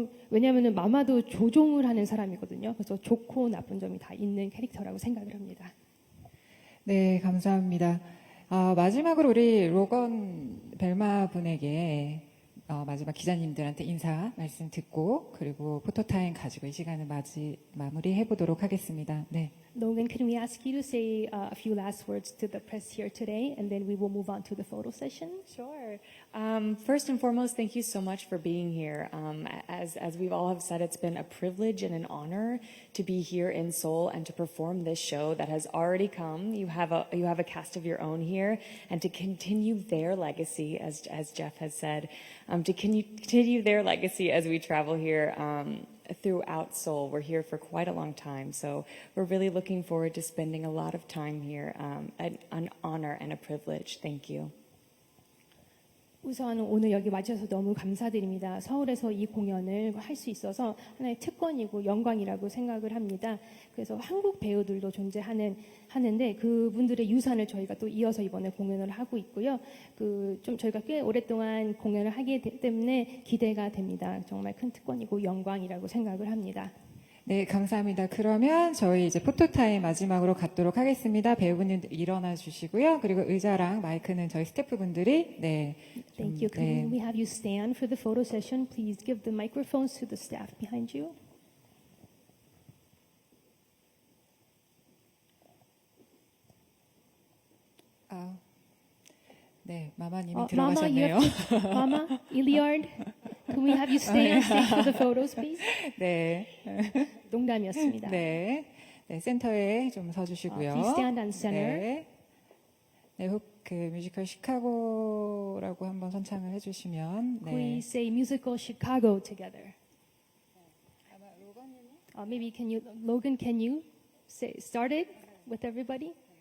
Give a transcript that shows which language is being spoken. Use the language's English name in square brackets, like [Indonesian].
[Korean] 왜냐하면은 마마도 조종을 하는 사람이거든요. 그래서 좋고 나쁜 점이 다 있는 캐릭터라고 생각을 합니다. 네, 감사합니다. 마지막으로 우리 로건 벨마 분에게 마지막 기자님들한테 인사 말씀 듣고 그리고 포토타임 가지고 이 시간을 마무리해 보도록 하겠습니다. 네. [English] Logan, can we ask you to say a few last words to the press here today, and then we will move on to the photo session? Sure. First and foremost, thank you so much for being here. As we've all have said, it's been a privilege and an honor to be here in Seoul and to perform this show that has already come. You have a cast of your own here, and to continue their legacy, as Jeff has said, to continue their legacy as we travel here. Throughout Seoul. We're here for quite a long time, so we're really looking forward to spending a lot of time here. An honor and a privilege. Thank you. [Korean] 우선 오늘 여기 와주셔서 너무 감사드립니다. 서울에서 이 공연을 할 수 있어서 하나의 특권이고 영광이라고 생각을 합니다. 그래서 한국 배우들도 하는데 그분들의 유산을 저희가 또 이어서 이번에 공연을 하고 있고요. 좀 저희가 꽤 오랫동안 공연을 하기 때문에 기대가 됩니다. 정말 큰 특권이고 영광이라고 생각을 합니다. 네, 감사합니다. 그러면 저희 이제 포토타임 마지막으로 갖도록 하겠습니다. 배우분들 일어나 주시고요. 그리고 의자랑 마이크는 저희 스태프분들이 [English] Thank you. Can we have you stand for the photo session? Please give the microphones to the staff behind you. [Korean] 네, 마마님이 들어가셨네요. [English] Mama, Iliard, can we have you stay on stage for the photos, please? [Korean] 네. 농담이었습니다. 네, 센터에 좀 서주시고요. [English] Please stand on center. [Korean] 네, 그 뮤지컬 시카고라고 한번 선창을 해주시면. [English] Can we say musical Chicago together? Maybe Logan, can you start it with everybody?